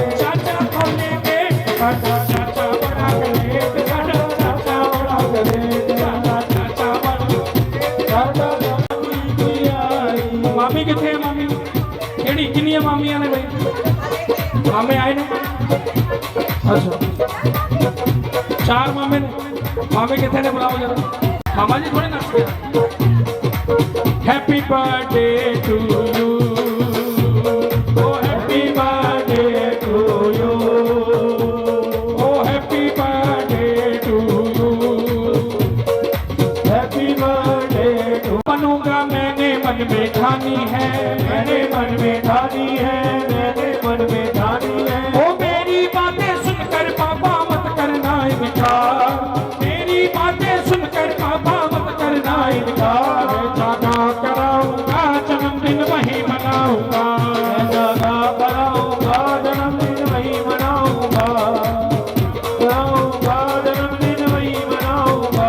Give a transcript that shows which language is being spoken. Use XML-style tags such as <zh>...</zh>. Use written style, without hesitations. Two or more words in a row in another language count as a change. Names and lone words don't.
<pa>ਚਾਚਾ ਖੋਲੇ ਗੇਟ, ਸਾਡਾ ਚਾਚਾ ਬੜਾ ਗ੍ਰੇਟ, ਸਾਡਾ ਚਾਚਾ ਬੜਾ ਗ੍ਰੇਟ, ਸਾਡਾ ਚਾਚਾ ਬੜਾ ਗ੍ਰੇਟ, ਸਾਡਾ ਚਾਚੀ ਕੀ ਆਈ। ਮਾਮੀ ਕਿੱਥੇ? ਮਾਮੀ ਕੇੜੀ ਕਿੰਨੀਆਂ ਮਾਮੀਆਂ ਨੇ ਭਾਈ? ਮਾਮੇ ਆਏ ਨੇ? ਅੱਛਾ 4 ਮਾਮੇ ਨੇ। ਮਾਮੇ ਕਿੱਥੇ ਨੇ? ਬੁਲਾਓ ਜ਼ਰਾ। ਮਾਮਾ ਜੀ ਥੋੜ੍ਹੇ ਨੱਚ ਕੇ।</pa> <en>Happy birthday to you, oh happy birthday to you, oh happy birthday to you, happy birthday to.</en> <hi>बनूंगा मैंने मन में ठानी है, मैंने मन में ठानी है, मैंने मन में ठानी है। ओ मेरी बातें सुनकर पापा मत करना इनकार, मेरी बातें सुनकर पापा मत करना इनकार। जागा कराऊंगा जन्मदिन वही मनाऊंगा, जागा कराऊंगा जन्मदिन वही मनाऊंगा, कराऊंगा जन्मदिन वही मनाऊंगा।</hi>